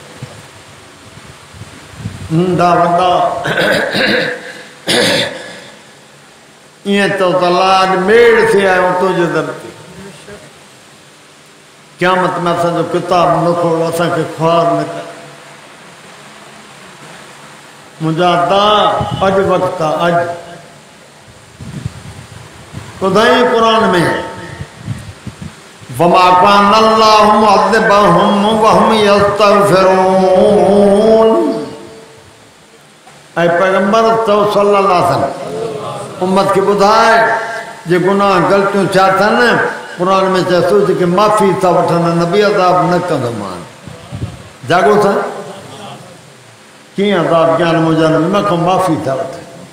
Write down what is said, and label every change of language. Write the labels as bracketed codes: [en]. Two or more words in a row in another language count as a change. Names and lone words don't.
[sd] नंढा वॾा ईअं चओ त अलाह अॼु मेड़ थी आहियूं तुंहिंजे दर ते क़यामत में असांजो किताब न खोल असांखे ख्वार न कर। मुंहिंजा दा अॼु वक़्तु आहे अॼु ॿुधाई क़ुरान में [ar] وما كان الله معذبهم وهم يستغفرون. [sd] ऐं पैगंबर [ar] صلى الله عليه وسلم [sd] उम्मत खे ॿुधाए जे गुनाह ग़लतियूं छा अथनि क़ुरान में चए थो जेके माफ़ी था वठनि नबी अज़ाब न कंदो मान। जाॻो था कीअं अज़ाब ज्ञान मुंहिंजा हिन खां माफ़ी था वठनि।